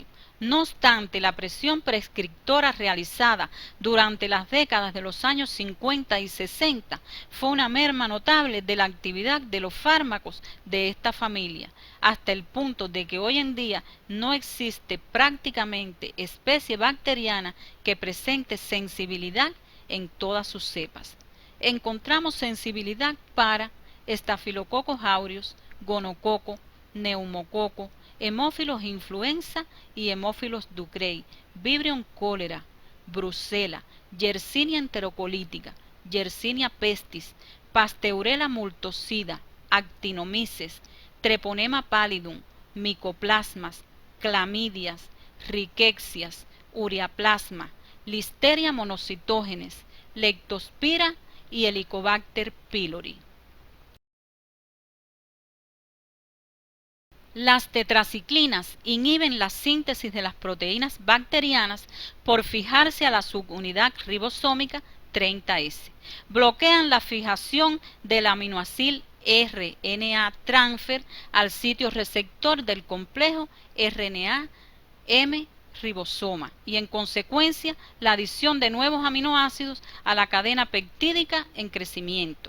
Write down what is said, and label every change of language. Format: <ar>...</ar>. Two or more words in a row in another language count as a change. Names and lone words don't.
<es>No obstante, la presión prescriptora realizada durante las décadas de los años 50 y 60 fue una merma notable de la actividad de los fármacos de esta familia, hasta el punto de que hoy en día no existe prácticamente especie bacteriana que presente sensibilidad en todas sus cepas. Encontramos sensibilidad para Staphylococcus aureus, gonococo, neumococo, Haemophilus influenza y Haemophilus ducreyi, Vibrio cholera, Brucella, Yersinia enterocolítica, Yersinia pestis, Pasteurella multocida, Actinomyces, Treponema pallidum, Mycoplasmas, clamidias, riquexias, ureaplasma, Listeria monocytogenes, Leptospira y Helicobacter pylori. Las tetraciclinas inhiben la síntesis de las proteínas bacterianas por fijarse a la subunidad ribosómica 30S. Bloquean la fijación del aminoácido RNA transfer al sitio receptor del complejo RNA-M ribosoma y en consecuencia la adición de nuevos aminoácidos a la cadena peptídica en crecimiento.</es>